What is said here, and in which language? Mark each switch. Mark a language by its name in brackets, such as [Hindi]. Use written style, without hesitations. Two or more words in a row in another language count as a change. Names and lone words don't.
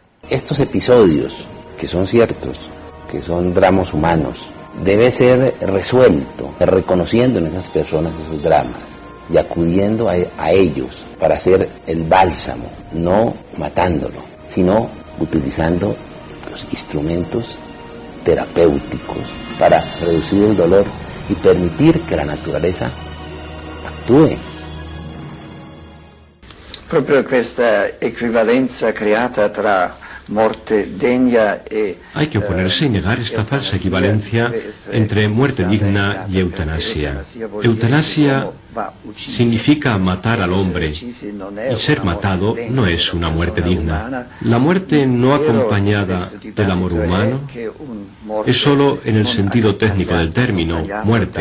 [Spanish] Estos episodios, que son ciertos, que son dramas humanos, debe ser resuelto reconociendo en esas personas esos dramas y acudiendo a ellos para hacer el bálsamo, no matándolo, sino utilizando los instrumentos terapéuticos para reducir el dolor y permitir que la naturaleza attui. [Italian] Proprio questa equivalenza creata tra [Spanish] Hay que oponerse y negar esta falsa equivalencia entre muerte digna y eutanasia. Eutanasia significa matar al hombre y ser matado no es una muerte digna. La muerte no acompañada del amor humano es solo en el sentido técnico del término, muerte.